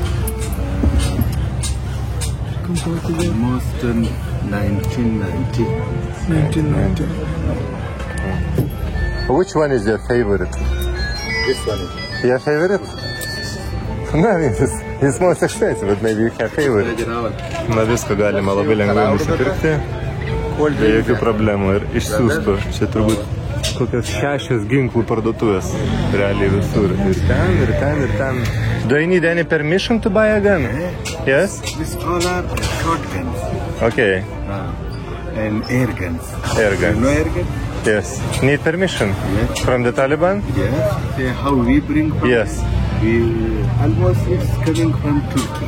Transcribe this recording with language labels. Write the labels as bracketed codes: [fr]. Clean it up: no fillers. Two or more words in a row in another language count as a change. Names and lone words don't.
[en] Almost 1990. 1990. Which one is your favorite? This one is Your favorite? No, it's most expensive, but maybe you have favorite. original. [lt] Na viską galima labai lengvai nusipirkti, be jokių problemų ir išsiųstų. Čia turbūt kokios 6 ginklų parduotuvės, realiai visur. Ir ten. [en] Do you need any permission to buy a gun? Yes? This all are shotguns Okay. and air guns. Air guns. You know air guns? Yes. Need permission? Yes. From the Taliban? Yes. How we bring from? Yes. We almost it's coming from Turkey.